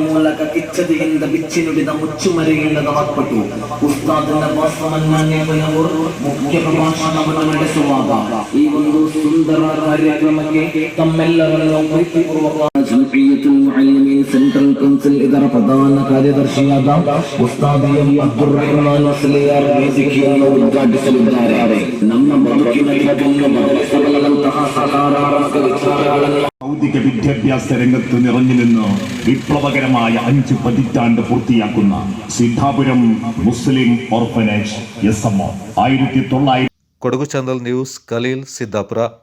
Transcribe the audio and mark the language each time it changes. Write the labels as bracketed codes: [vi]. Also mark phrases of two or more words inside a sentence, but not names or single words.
[kn] ಮೂಲಕ ಕಿಚ್ಚದೆಯಿಂದ ಬಿಚ್ಚಿ ನುಡಿದ ಮುಚ್ಚುಮರೆಯಿಲ್ಲದ ವಾಕ್ಪಟು ಉಸ್ತಾದ್ ನವಾಜ್ ಮನ್ನಾನಿಯವರು ಮುಖ್ಯ ಪ್ರಭಾಷಣವನ್ನು ನಡೆಸುವಾಗ ಈ ಒಂದು ಸುಂದರ ಕಾರ್ಯಕ್ರಮಕ್ಕೆ ತಮ್ಮೆಲ್ಲರನ್ನು ಪ್ರೀತಿಪೂರ್ವಕ ಜಮೀಯತುಲ್ ಮುಅಲ್ಲಿಮೀನ್ ಸೆಂಟ್ರಲ್ ಕೌನ್ಸಿಲ್ ಇದರ ಪ್ರಧಾನ ಕಾರ್ಯದರ್ಶಿಯಾದ ಉಸ್ತಾದ್ ಎಂ ಅಬ್ದುಲ್ ರಹಮಾನ್ ಮುಸ್ಲಿಯಾರ್ ವೇದಿಕೆಯನ್ನು ಉದ್ಘಾಟಿಸಲಿದ್ದಾರೆ. ನಮ್ಮ ಬದುಕಿನಲ್ಲಿ ಬದಲಿಸಬಲ್ಲಂತಹ ಸಕಾರಾತ್ಮಕ ವಿಚಾರಗಳನ್ನು [ml] ഭൗതിക വിദ്യാഭ്യാസ രംഗത്ത് നിറഞ്ഞു നിന്ന് വിപ്ലവകരമായ 5 പതിറ്റാണ്ട് പൂർത്തിയാക്കുന്ന സിദ്ധാപുരം മുസ്ലിം ഓർഫനേജ് എസ്എംഒ 1900. [kn] ಕೊಡಗು ಚಾನಲ್ ನ್ಯೂಸ್, ಖಲೀಲ್, ಸಿದ್ದಾಪುರ.